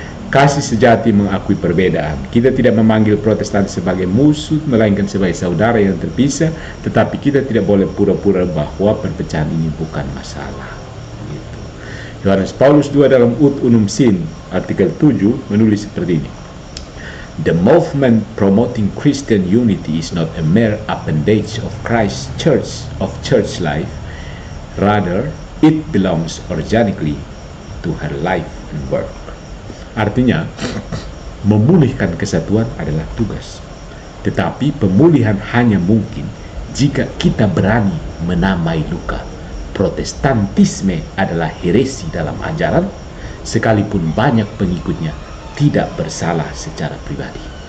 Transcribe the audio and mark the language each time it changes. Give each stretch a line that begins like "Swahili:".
Indonesian: Kasih sejati mengakui perbedaan. Kita tidak memanggil Protestan sebagai musuh, melainkan sebagai saudara yang terpisah. Tetapi kita tidak boleh pura-pura bahwa perpecahan ini bukan masalah. Gitu. Yohanes Paulus II dalam Ut Unum Sin, artikel 7, menulis seperti ini.
English: The movement promoting Christian unity is not a mere appendage of Christ's church, of church life. Rather, it belongs organically to her life and work.
Indonesian: Artinya, memulihkan kesatuan adalah tugas. Tetapi pemulihan hanya mungkin jika kita berani menamai luka. Protestantisme adalah heresi dalam ajaran, sekalipun banyak pengikutnya tidak bersalah secara pribadi.